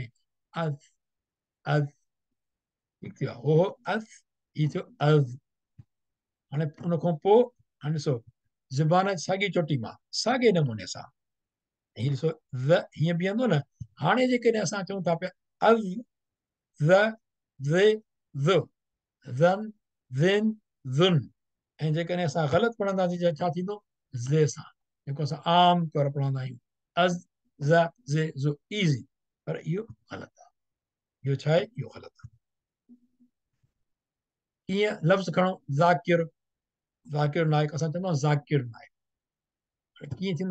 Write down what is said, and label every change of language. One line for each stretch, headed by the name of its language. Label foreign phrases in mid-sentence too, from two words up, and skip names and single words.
Sindhi: अज़, अज़, ठीकु थियो आहे, हो अज़, हीउ थियो अज़। हाणे उन खां पोइ हाणे ॾिसो ज़ुबान साॻी चोटी मां साॻे नमूने सां, हीउ ॾिसो ज़ हीअं बीहंदो न। हाणे जेकॾहिं असां चऊं था पिया अज़, ज़, ज़े, ज़, ज़न, ज़िन, ज़ुन, ऐं जेकॾहिं असां ग़लति पढ़ंदासीं त छा थींदो? ज़े सां, जेको असां आम तौर पढ़ंदा आहियूं अज़, ज़, ज़े, ज़ु, ईज़ी, पर इहो ग़लति आहे। इहो छा आहे? इहो ग़लति आहे। कीअं? लफ़्ज़ खणो ज़ाकिर, ज़ाकिर नाइक, असां चवंदा आहियूं ज़ाकिर नाइक, कीअं थींदो?